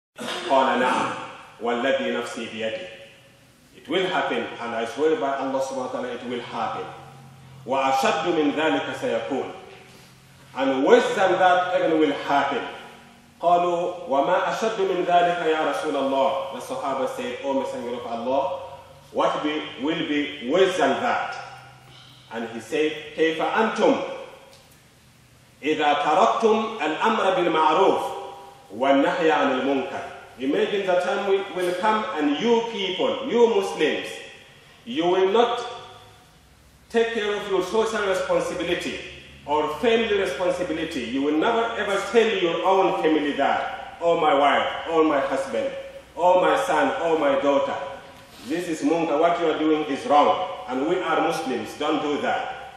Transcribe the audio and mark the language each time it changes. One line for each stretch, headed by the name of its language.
Arabic: قَالَ نَعَمْ وَالَّذِي نَفْسِي بِيَدِهِ,
English: it will happen, and I swear by Allah subhanahu wa ta'ala, it will happen.
Arabic: وَأَشَدُّ مِنْ ذَلِكَ سَيَكُونَ,
English: and worse than that even will happen.
Arabic: قَالُوا وَمَا أَشَدُّ مِنْ ذَلِكَ يَا رَسُولَ اللَّهِ,
English: the Sahaba said, O Messenger of Allah, what will be worse than that? And he said,
Arabic: كَيْفَ أَنْتُمْ إِذَا تَرَكْتُمْ الْأَمْرَ بِالْمَعْرُوفِ وَالنَّهْيَ عَنِ الْمُنْكَرِ.
English: Imagine the time will come and you people, you Muslims, you will not take care of your social responsibility or family responsibility. You will never ever tell your own family that, oh my wife, oh my husband, oh my son, oh my daughter, this is munkar, what you are doing is wrong, and we are Muslims, don't do that.